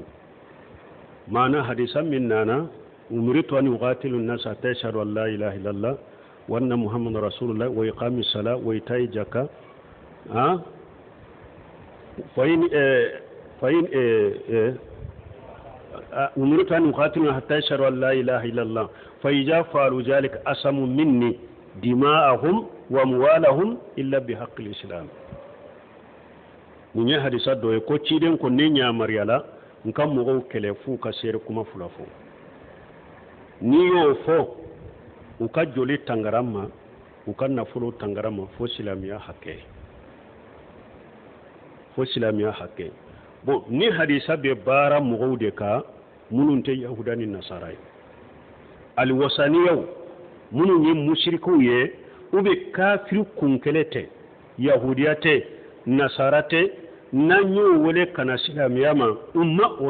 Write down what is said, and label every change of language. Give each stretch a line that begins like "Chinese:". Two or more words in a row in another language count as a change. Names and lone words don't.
Bambara: mana hadisa min nana
Arabic: أمرت أن أقاتل الناس حتى يشهدوا أن لا إله إلا الله وأن محمدا رسول الله ويقيموا الصلاة ويؤتوا الزكاة أمرت أن أقاتل حتى يشهدوا أن لا إله إلا الله فإذا فعلوا ذلك عصموا مني دماءهم وأموالهم إلا بحق الإسلام
Bambara: munya hadisa do ko ciden ko ne nyamar yala nka mɔgɔw kɛlɛ f'u ka seere kuma fula fɔ n'i y'o fɔ u ka joli tangara ma u ka nafolo tangara ma fo silamɛya hakɛ bon ni hadisa bɛ baara mɔgɔw de kan minnu tɛ yahuda ni nasara ye aliwasaniyaw minnu ye musirikiw ye u bɛ kafiri kunkɛlɛ tɛ yahudiya tɛ nasara tɛ n'an y'o wele ka na silamɛya ma o